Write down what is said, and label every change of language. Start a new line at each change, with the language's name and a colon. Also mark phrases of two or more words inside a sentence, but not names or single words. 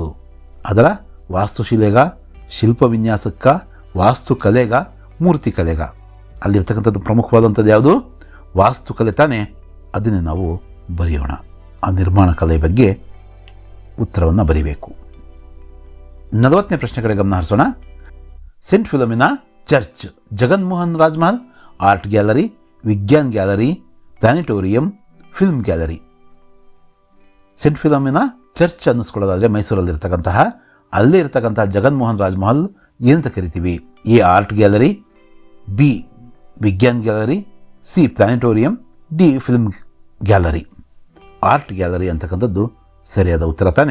Kannada: ಅದರ ವಾಸ್ತುಶಿಲೆಗ, ಶಿಲ್ಪ ವಿನ್ಯಾಸಕ್ಕ, ವಾಸ್ತುಕಲೆಗ, ಮೂರ್ತಿಕಲೆಗ? ಅಲ್ಲಿರ್ತಕ್ಕಂಥದ್ದು ಪ್ರಮುಖವಾದಂಥದ್ದು ಯಾವುದು? ವಾಸ್ತುಕಲೆ ತಾನೇ. ಅದನ್ನೇ ನಾವು ಬರೆಯೋಣ. ಆ ನಿರ್ಮಾಣ ಕಲೆ ಬಗ್ಗೆ ಉತ್ತರವನ್ನು ಬರೀಬೇಕು. 40ನೇ ಪ್ರಶ್ನೆ ಕಡೆ ಗಮನ ಹರಿಸೋಣ. सेंट फिलोमिना चर्च, जगनमोहन राजमहल, आर्ट गैलरी, विज्ञान गैलरी, प्लानिटोरियम, फिल्म गैलरी. सेंट फिलोमिना ಚರ್ಚ್ ಅನ್ನಿಸ್ಕೊಳ್ಳೋದಾದರೆ ಮೈಸೂರಲ್ಲಿರ್ತಕ್ಕಂತಹ ಅಲ್ಲೇ ಇರ್ತಕ್ಕಂತಹ ಜಗನ್ಮೋಹನ್ ರಾಜ್ಮಹಲ್ ಏನಂತ ಕರಿತೀವಿ? ಎ ಆರ್ಟ್ ಗ್ಯಾಲರಿ, ಬಿ ವಿಜ್ಞಾನ್ ಗ್ಯಾಲರಿ, ಸಿ ಪ್ಲಾನಿಟೋರಿಯಂ, ಡಿ ಫಿಲ್ಮ್ ಗ್ಯಾಲರಿ. ಆರ್ಟ್ ಗ್ಯಾಲರಿ ಅಂತಕ್ಕಂಥದ್ದು ಸರಿಯಾದ ಉತ್ತರ ತಾನೇ.